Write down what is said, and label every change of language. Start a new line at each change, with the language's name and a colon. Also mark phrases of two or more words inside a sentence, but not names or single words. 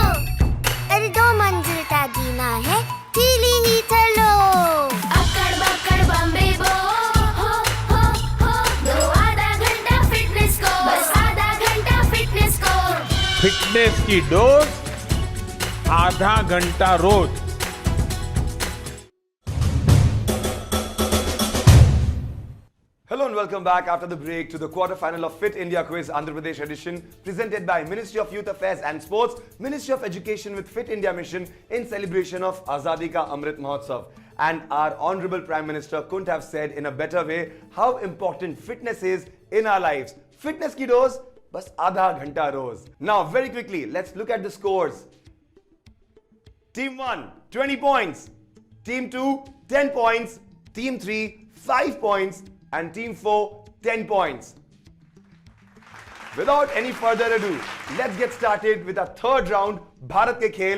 Hindi: अरे 2 मंजिल का जीना है, सीढ़ी ही चलो। अक्कड़ बक्कड़ बम्बे बो, हो, दो आधा घंटा फिटनेस को। बस आधा घंटा फिटनेस को। फिटनेस की डोज आधा घंटा रोज।
English: Hello and welcome back after the break to the quarter-final of Fit India Quiz Andhra Pradesh edition presented by Ministry of Youth Affairs and Sports, Ministry of Education with Fit India Mission in celebration of Azadi ka Amrit Mahotsav. And our Honorable Prime Minister couldn't have said in a better way how important fitness is in our lives.
Hindi: फिटनेस की डोज़, बस आधा घंटा रोज़.
English: Now very quickly, let's look at the scores. Team 1, 20 points. Team 2, 10 points. Team 3, 5 points. And Team 4, 10 points. Without any further ado, let's get started with our third round, Bharat Ke Khel.